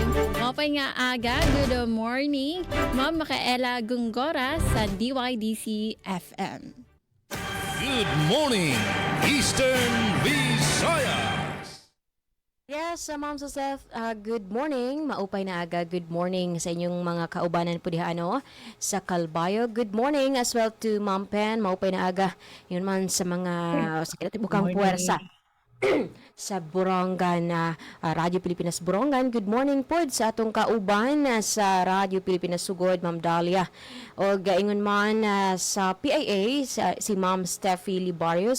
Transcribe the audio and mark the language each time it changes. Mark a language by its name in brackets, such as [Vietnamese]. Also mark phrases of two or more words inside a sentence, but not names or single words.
[Waray] Mapay nga aga, [English] good morning, [Waray] Ma'am Makaela Gungora sa DYDC FM. [English] Good morning, Eastern Visayas. Yes, Ma'am Joseph, good morning. [Waray] Maupay na aga. [English] Good morning [Cebuano] sa inyong mga kaubanan po diha sa Calbayo. [English] Good morning as well to Ma'am Pen. [Waray] Maupay na aga. Yun man sa mga bukang puwersa sa Borongan, Radyo Pilipinas Borongan. [English] Good morning [Cebuano] po sa atong kauban sa Radyo Pilipinas Sugod, Ma'am Dalia. O gaingon man sa PIA, si Ma'am Steffi Libarios.